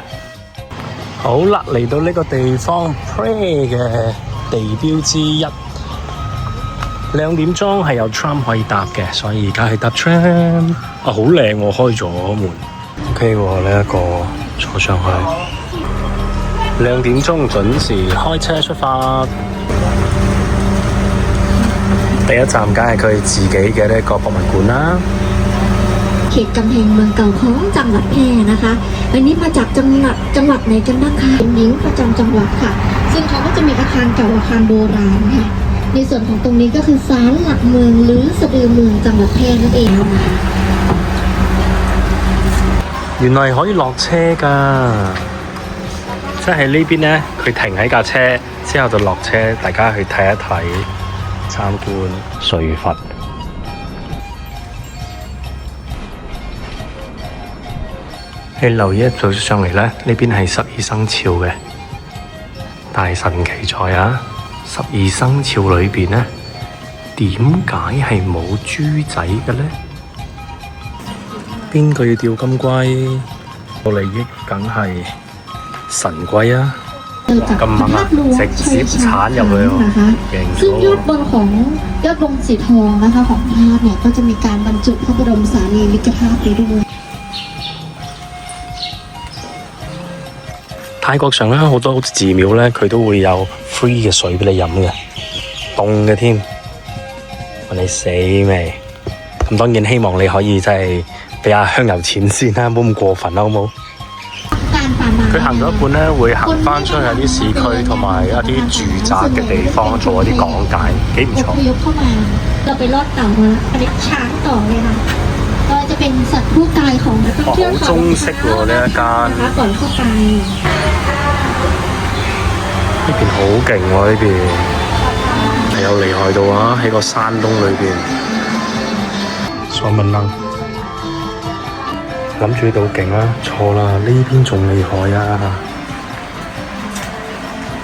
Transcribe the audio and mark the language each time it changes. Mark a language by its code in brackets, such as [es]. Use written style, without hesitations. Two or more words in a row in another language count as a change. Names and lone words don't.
[yue] 好啦，嚟到呢個地方 Prey 嘅地標之一，2點鐘係有 tram 可以搭嘅，所以而家去搭 tram。好靚喎，開咗門。OK 喎，呢一個坐上去。2點鐘準時開車出發。第一站梗係佢自己嘅呢一個博物館啦。 [th] เขตกำแพงเมืองเก่าของจังหวัดแพร่นะคะอันนี้มาจากจังหวัดไหนกันนะคะเป็นหญิงประจำจังหวัดค่ะซึ่งเขาก็จะมีอาคารเก่าอาคารโบราณค่ะในส่วนของตรงนี้ก็คือศาลหลักเมืองหรือสะดือเมืองจังหวัดแพร่นั่นเองนะคะ [yue] 原來可以落車㗎，即係呢邊呢，佢停喺架車之後就落車，大家去睇一睇參觀睡佛。你留意一走上嚟呢，呢邊係12生肖嘅，但係神奇在啊，12生肖裏邊呢，點解係冇豬仔嘅呢？邊個要釣金龜？個利益梗係神龜啊！咁猛啊！直接鏟入去喎，勁 [th] ซึ่งยอดบนของยอดบนสีทองนะคะของธาตุเนี่ยก็จะมีการบรรจุพระบรมสารีริกธาตุไปด้วย [yue] 泰國上咧好多寺廟咧，佢都會有 free 嘅水俾你飲嘅，凍嘅添，問你死未？咁當然希望你可以真係俾下香油錢先啦，唔好咁過分啦，好冇？佢行咗一半咧，會行翻出去啲市區同埋一啲住宅嘅地方做一啲講解，幾唔錯。 [th] อพยพเข้ามาเราไปลอดเต่ามาอันนี้ช้างต่อเลยค่ะก็จะเป็นสัตว์คู่กายของนักท่องเที่ยว [yue] 好中式喎呢一間。 [th] นะคะก่อนเข้าไป [yue] 呢邊好勁喎，呢邊係有厲害到啊！喺個山窿裏邊，所問啦，諗住呢度好勁啦，錯啦，呢邊仲厲害啊！